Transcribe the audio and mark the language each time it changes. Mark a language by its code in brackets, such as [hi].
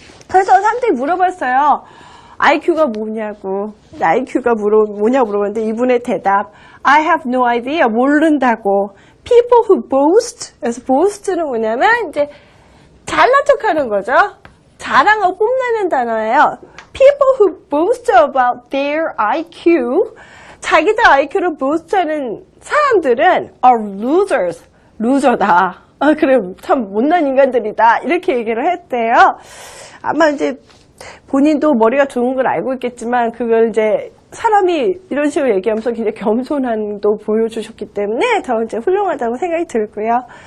[ko] 그래서 사람들이 물어봤어요. IQ가 뭐냐고. IQ가 뭐냐고 물어봤는데 이분의 대답 [en] I have no idea. [ko] 모른다고. [en] People who boast. [ko] 그래서 boast는 뭐냐면 이제 잘난 척하는 거죠. 자랑하고 뽐내는 단어예요. [en] People who boast about their IQ. [ko] 자기들 IQ를 boast하는 사람들은 [en] are losers. [ko] loser다. 그래 참 못난 인간들이다. 이렇게 얘기를 했대요. 아마 이제 본인도 머리가 좋은 걸 알고 있겠지만 그걸 이제 사람이 이런 식으로 얘기하면서 굉장히 겸손함도 보여주셨기 때문에 더 이제 훌륭하다고 생각이 들고요.